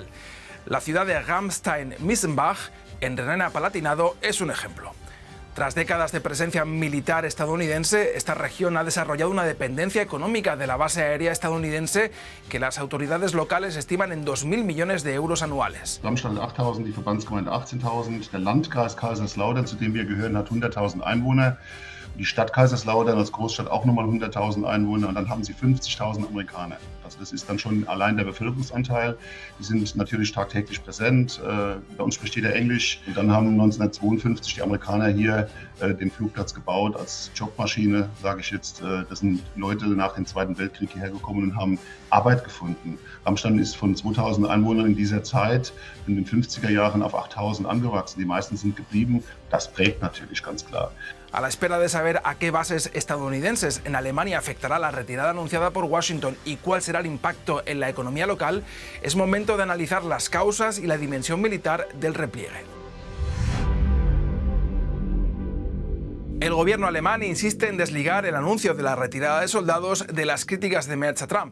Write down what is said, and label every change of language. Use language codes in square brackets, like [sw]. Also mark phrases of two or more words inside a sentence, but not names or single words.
[es] La ciudad de Ramstein-Missenbach, en Renania-Palatinado, es un ejemplo. Tras décadas de presencia militar estadounidense, esta región ha desarrollado una dependencia económica de la base aérea estadounidense que las autoridades locales estiman en 2.000 millones de euros anuales. [de] Darmstadt hat 8.000, die Verbandsgemeinde 18.000, der Landkreis Kaiserslautern, zu dem wir gehören, hat 100.000 Einwohner. Die Stadt Kaiserslautern als Großstadt auch nochmal 100.000 Einwohner, und dann haben sie 50.000 Amerikaner. Also das ist dann schon allein der Bevölkerungsanteil. Die sind natürlich tagtäglich präsent. Bei uns spricht jeder Englisch. Und dann haben 1952 die Amerikaner hier den Flugplatz gebaut als Jobmaschine, sage ich jetzt. Das sind Leute nach dem Zweiten Weltkrieg hierher gekommen und haben Arbeit gefunden. Ramstein ist von 2000 Einwohnern in dieser Zeit in den 50er Jahren auf 8000 angewachsen. Die meisten sind geblieben. Das prägt natürlich ganz klar. [es] A la espera de saber a qué bases estadounidenses en Alemania afectará la retirada anunciada por Washington y cuál será el impacto en la economía local, es momento de analizar las causas y la dimensión militar del repliegue. El gobierno alemán insiste en desligar el anuncio de la retirada de soldados de las críticas de Merz a Trump.